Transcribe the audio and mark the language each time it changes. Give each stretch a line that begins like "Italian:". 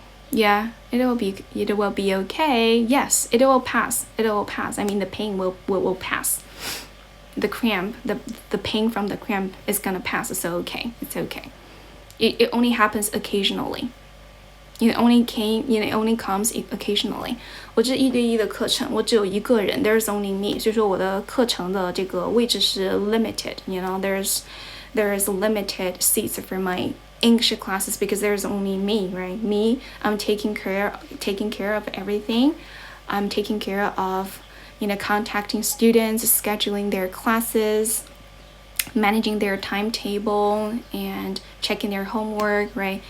English: Yeah, it will be okay. Yes, it will pass. I mean, the pain will pass. The cramp, the pain from the cramp is gonna pass. So okay, it's okay. It only happens occasionally. It only comes occasionally.
Chinese: 我这1对1的课程，我只有一个人 ，
English: there's only me，
Chinese: 所以说我的课程的这个位置是 limited.
English: There's limited seats for my English classes because there's only me, right? Me, I'm taking care of everything. I'm taking care of, contacting students, scheduling their classes, managing their timetable and checking their homework, right?